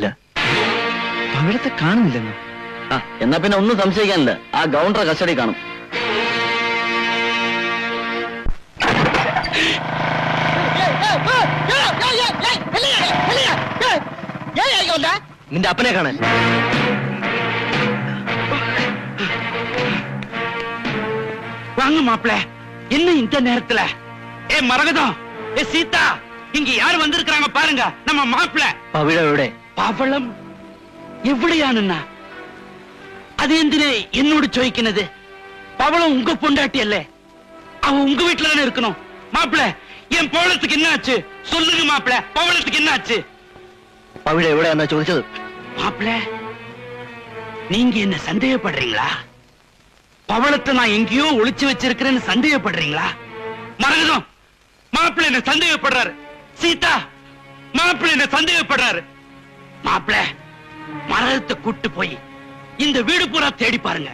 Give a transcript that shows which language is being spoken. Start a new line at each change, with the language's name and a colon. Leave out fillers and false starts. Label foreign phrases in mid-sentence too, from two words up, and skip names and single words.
Malayalam: പവിഴത്തെ കാണുന്നില്ലെന്നോ? എന്നാ പിന്നെ ഒന്നും സംശയിക്കാനില്ല, ആ ഗൗണ്ടർ കസ്റ്റഡി കാണും. നിന്റെ അപ്പനെ കാണാൻ.
Tamil: வாங்க மாப்பிள, என்ன இந்த நேரத்துல? ஏ மரகதம், ஏ சீதா, இங்க யாரு வந்திருக்காங்க பாருங்க. நம்ம மாப்பிள.
Malayalam: പവിഴ എവിടെ?
Tamil: பவளம் எவ்வளையானுண்ணா? அது
Malayalam: എന്തിനെ എന്നോട് ചോദിക്കുന്നത്?
Tamil: பவளம் உங்க பொண்டாட்டி அல்ல, அவ உங்க வீட்டுல தானே இருக்கணும். மாப்பிள, என் பவளத்துக்கு என்ன ஆச்சு சொல்லுங்க மாப்பிள, பவளத்துக்கு என்ன ஆச்சு?
Malayalam: പവിഴ എവിടെയാന്നാ ചോദിച്ചത്?
Tamil: மாப்பிள, நீங்க என்ன சந்தேகப்படுறீங்களா? பவளத்தை நான் எங்கேயோ ஒளிச்சு வச்சிருக்கிறேன்னு சந்தேகப்படுறீங்களா? மரகதம், மாப்பிள என்ன சந்தேகப்படுறாரு. சீதா, மாப்பிள என்ன சந்தேகப்படுறாரு. மாப்பிள, மரகதத்தை கூட்டு போய் இந்த வீடு பூரா தேடி பாருங்க.